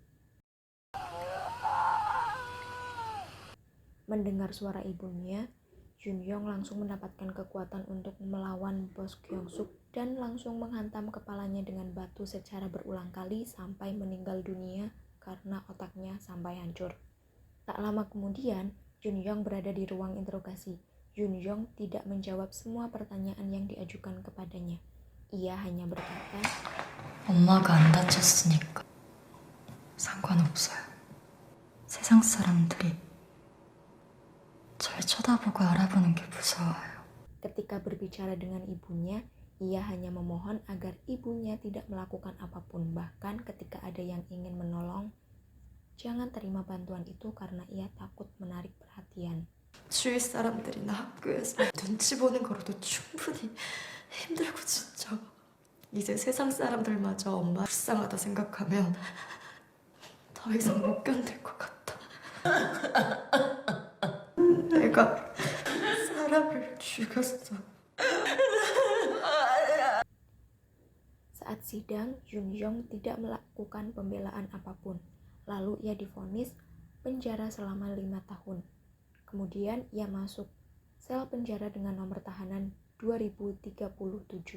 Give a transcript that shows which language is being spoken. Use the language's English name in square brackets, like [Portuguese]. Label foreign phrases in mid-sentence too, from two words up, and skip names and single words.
[Indonesian] Mendengar suara ibunya, Yoon Young langsung mendapatkan kekuatan untuk melawan bos Kyung Suk dan langsung menghantam kepalanya dengan batu secara berulang kali sampai meninggal dunia karena otaknya sampai hancur. Tak lama kemudian, Yoon Young berada di ruang interogasi. Yoon Young tidak menjawab semua pertanyaan yang diajukan kepadanya. Ia hanya berkata, [Korean] 엄마가 안 다쳤으니까 상관없어요. 세상 사람들이 절 쳐다보고 알아보는 게 무서워요. [Indonesian] ketika berbicara dengan ibunya, ia hanya memohon agar ibunya tidak melakukan apapun. Bahkan ketika ada yang ingin menolong, jangan terima bantuan itu karena ia takut menarik perhatian. [Korean] 주위 사람들이나 학교에서 눈치 보는 거로도 충분히 힘들고 진짜 이제 세상 사람들마저 엄마 불쌍하다 생각하면 더 이상 못 견딜 것 같아. 내가 사람을 죽였어. [Indonesian] Saat sidang, Yoon Young tidak melakukan pembelaan apapun. Lalu ia divonis penjara selama 5 tahun. Kemudian ia masuk sel penjara dengan nomor tahanan 2037.